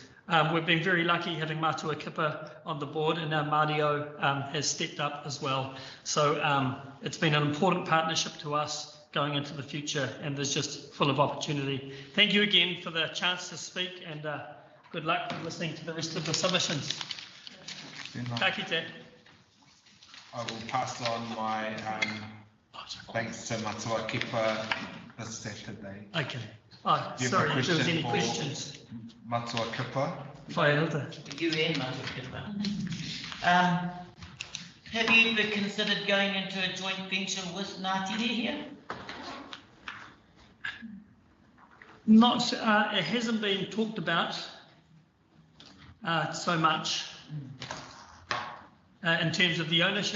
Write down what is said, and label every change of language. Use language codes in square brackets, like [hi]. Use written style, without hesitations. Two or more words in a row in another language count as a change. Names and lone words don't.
[en] We've been very lucky having Matua Kippa on the board, and now Mario has stepped up as well. So it's been an important partnership to us going into the future, and there's just full of opportunity. Thank you again for the chance to speak, and good luck with listening to the rest of the submissions. [mi] Ka kite. [en] I will pass on my thanks to Matua Kippa this Saturday. Okay. Oh, sorry, if there was any questions. Matua Kippa. Whaeilta. You and Matua Kippa. Have you ever considered going into a joint venture with Ngāti here? Not, it hasn't been talked about so much in terms of the ownership.